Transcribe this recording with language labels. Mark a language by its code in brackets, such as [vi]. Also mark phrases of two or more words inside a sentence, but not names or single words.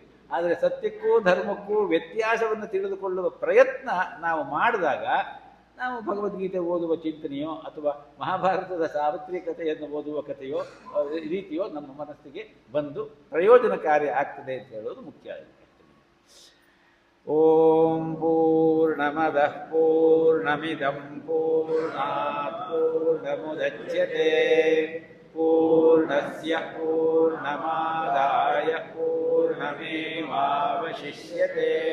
[kn] ಆದರೆ ಸತ್ಯಕ್ಕೂ ಧರ್ಮಕ್ಕೂ ವ್ಯತ್ಯಾಸವನ್ನು ತಿಳಿದುಕೊಳ್ಳುವ ಪ್ರಯತ್ನ ನಾವು ಮಾಡಿದಾಗ ನಾವು ಭಗವದ್ಗೀತೆ ಓದುವ ಚಿಂತನೆಯೋ ಅಥವಾ ಮಹಾಭಾರತದ ಸಾವಿತ್ರಿ ಕಥೆಯನ್ನು ಓದುವ ಕಥೆಯೋ ರೀತಿಯೋ ನಮ್ಮ ಮನಸ್ಸಿಗೆ ಬಂದು ಪ್ರಯೋಜನಕಾರಿ ಆಗ್ತದೆ ಅಂತ ಹೇಳೋದು ಮುಖ್ಯ. [sa] ಓಂ ಪೂರ್ಣಮದಃ ಪೂರ್ಣಮಿದಂ ಪೂರ್ಣಾತ್ ಪೂರ್ಣಮುದಚ್ಯತೆ ಪೂರ್ಣಸ್ಯ ಪೂರ್ಣಮಾದಾಯ ಪೂರ್ಣಮೇವಾವಶಿಷ್ಯತೆ.